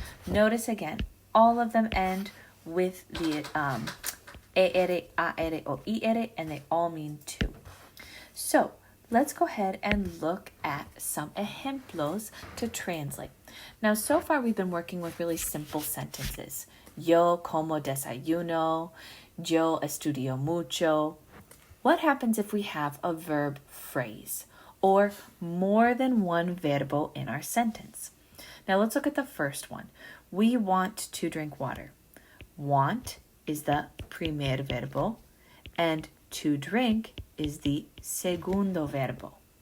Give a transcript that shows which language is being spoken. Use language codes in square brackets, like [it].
[en] Notice again, all of them end with the ER, AR, or IR, and they all mean to. So, let's go ahead and look at some ejemplos to translate. Now, so far we've been working with really simple sentences. [es] Yo como desayuno, yo estudio mucho. [en] What happens if we have a verb phrase or more than one verbo in our sentence? Now, let's look at the first one. We want to drink water. Want is the primer verbo, and to drink is the segundo verbo.